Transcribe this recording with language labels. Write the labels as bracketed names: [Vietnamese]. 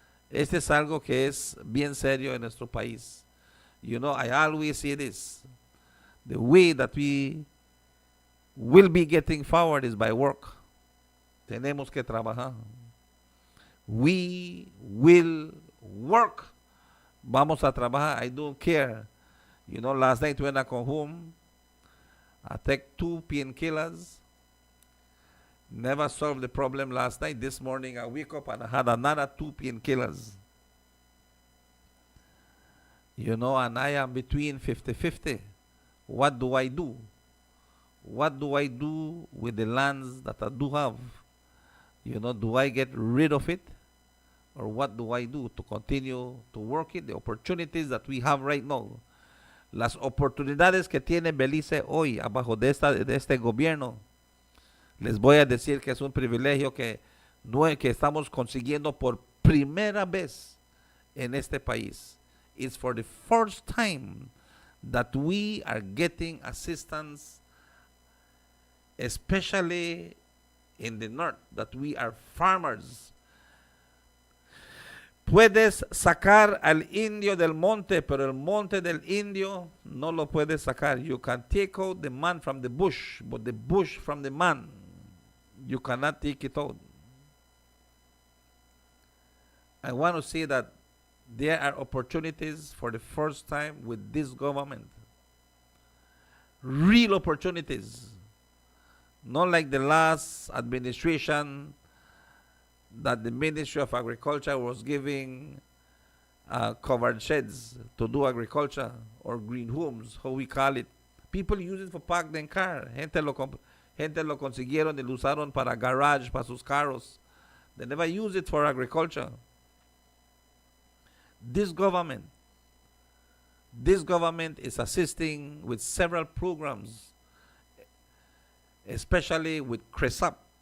[Spanish] Este es algo que es bien serio en nuestro país. [English] I always say this, the way that we will be getting forward is by work. Tenemos que trabajar. We will work. Vamos a trabajar. I don't care. Last night when I come home, I take 2 painkillers. Never solved the problem last night. This morning I wake up and I had another 2 painkillers. And I am between 50-50. What do I do? What do I do with the lands that I do have? Do I get rid of it? Or what do I do to continue to work it? The opportunities that we have right now. [Spanish] Las oportunidades que tiene Belice hoy abajo de este gobierno. Les voy a decir que es un privilegio que estamos consiguiendo por primera vez en este país. It's for the first time that we are getting assistance, especially in the north, that we are farmers. Puedes sacar al indio del monte, pero el monte del indio no lo puedes sacar. [English] You can take out the man from the bush, but the bush from the man, you cannot take it out. I want to say that there are opportunities for the first time with this government. Real opportunities. Not like the last administration that the Ministry of Agriculture was giving covered sheds to do agriculture, or green homes, how we call it, People use it for park their car. [Spanish] Gente lo consiguieron y lo usaron para garage, para sus carros. [English] They never use it for agriculture. This government is assisting with several programs, especially with CRESAP.